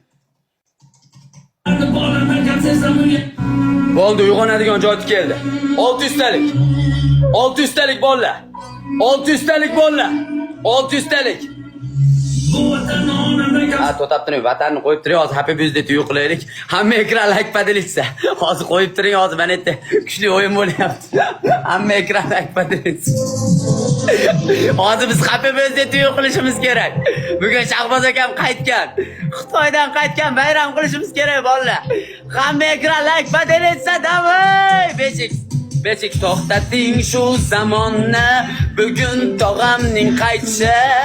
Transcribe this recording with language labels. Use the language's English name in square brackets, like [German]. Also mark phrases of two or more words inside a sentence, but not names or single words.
[Uzbek] Bo'ldi, uyg'onadigan joy keldi. 600 talik. 600 talik bolalar. 600 talik bolalar. 600 talik. To'taptini vatanni qo'yib turing, hozir [English] happy birthday [Uzbek] to'y qilaylik. Hamma ekran like поделиться. Hozir qo'yib turing, hozir mana yerda kuchli o'yin bo'lyapti. Hamma ekran like поделиться. Hozir biz [English] happy birthday [Uzbek] to'y qilishimiz kerak. Bugun Shahboz akam qaytgan. Xitoydan qaytgan, bayram qilishimiz kerak bolalar. Hamma ekran like поделиться davay. Beshik to'xtating shu zamonni. Bugun tog'amning qaytishi.